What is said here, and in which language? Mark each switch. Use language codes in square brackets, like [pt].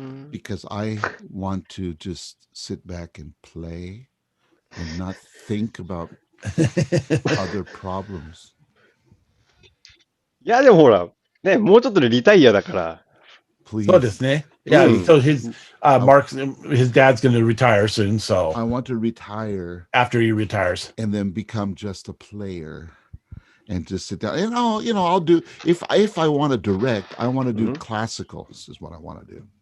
[en] Because I want to just sit back and play and not think about other problems. [ja] いや、でもほら、ね、もうちょっとでリタイアだから。 [en] Please. [ja] そうですね。 [en] Yeah, so his his dad's going to retire soon. So I want to retire after he retires, and then become just a player and just sit down. And I'll do if I want to direct, I want to do classicals is what I want to do.